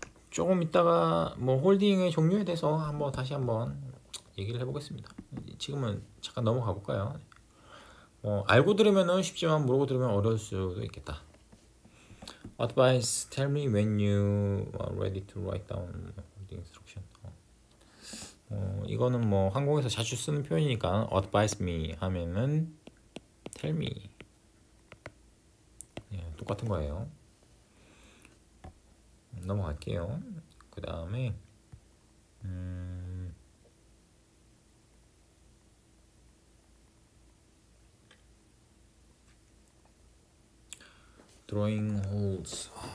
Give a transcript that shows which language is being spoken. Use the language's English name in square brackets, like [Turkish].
[Korean] 조금 있다가 뭐 홀딩의 종류에 대해서 다시 한번 얘기를 해보겠습니다. 지금은 잠깐 넘어가 볼까요? 알고 들으면은 쉽지만 모르고 들으면 어려울 수도 있겠다. [English] Advice, tell me when you are ready to write down holding instruction. [Korean] 이거는 뭐 항공에서 자주 쓰는 표현이니까 [English] advise me [Korean] 하면은 [English] tell me. [Korean] 예, 똑같은 거예요. 넘어갈게요. 그 다음에 [English] drawing holds.